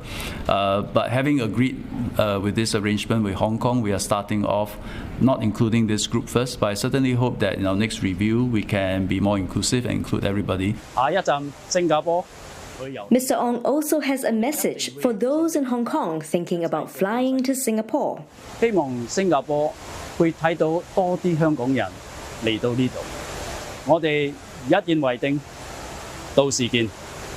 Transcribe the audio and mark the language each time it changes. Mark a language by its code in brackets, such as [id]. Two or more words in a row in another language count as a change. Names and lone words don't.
[en] But having agreed with this arrangement with Hong Kong, we are starting off not including this group first, but I certainly hope that in our next review we can be more inclusive and include everybody. Mr. Ong also has a message for those in Hong Kong thinking about flying to Singapore. [yue] 希望新加坡會睇到多啲香港人嚟到呢度，我哋一言為定，到時見。